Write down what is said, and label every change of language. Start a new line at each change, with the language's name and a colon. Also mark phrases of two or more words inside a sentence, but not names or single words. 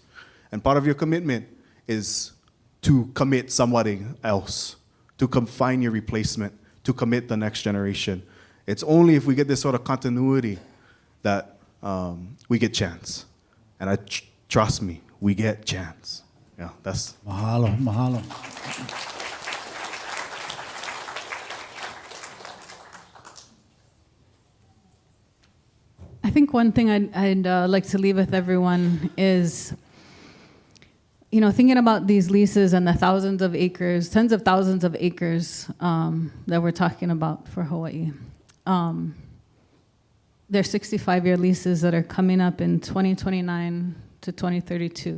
English: And part of your commitment is to commit somebody else, to find your replacement, to commit the next generation. It's only if we get this sort of continuity that we get chance. And trust me, we get chance. Yeah, that's...
Hawaiian: Mahalo, mahalo.
English: I think one thing I'd like to leave with everyone is, thinking about these leases and the thousands of acres, tens of thousands of acres that we're talking about for Hawaii. They're 65-year leases that are coming up in 2029 to 2032.